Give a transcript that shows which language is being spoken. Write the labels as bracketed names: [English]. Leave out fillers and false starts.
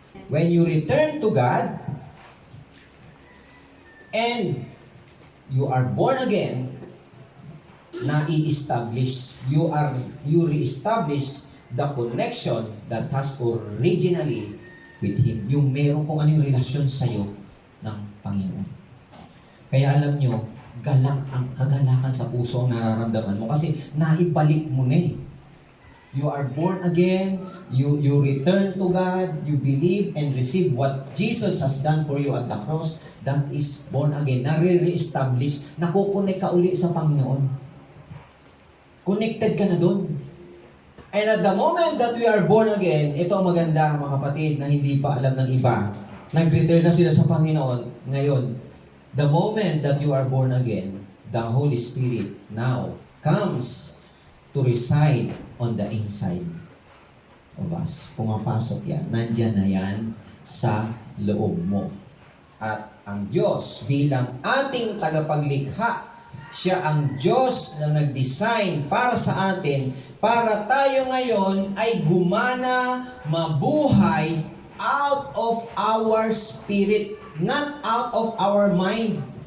[English] When you return to God, and you are born again, na-i-establish, you re-establish the connection that has originally with Him. [Filipino] Yung meron kung ano yung relasyon sa'yo ng Panginoon. Kaya alam nyo, kagalakan sa puso ang nararamdaman mo kasi naibalik mo na eh. [English] You are born again, you return to God, you believe and receive what Jesus has done for you at the cross. That is born again, [Filipino] nare-re-establish, nakukunik ka uli sa Panginoon. Connected ka na dun. [English] And at the moment that we are born again, [Filipino] ito ang maganda mga kapatid na hindi pa alam ng iba. Nag-return na sila sa Panginoon. Ngayon, [English] the moment that you are born again, the Holy Spirit now comes to reside on the inside of us. [Filipino] Pumapasok yan. Nandyan na yan sa loob mo. At ang Diyos bilang ating tagapaglikha, siya ang Diyos na nag-design para sa atin, para tayo ngayon ay gumana, mabuhay [English] out of our spirit, not out of our mind.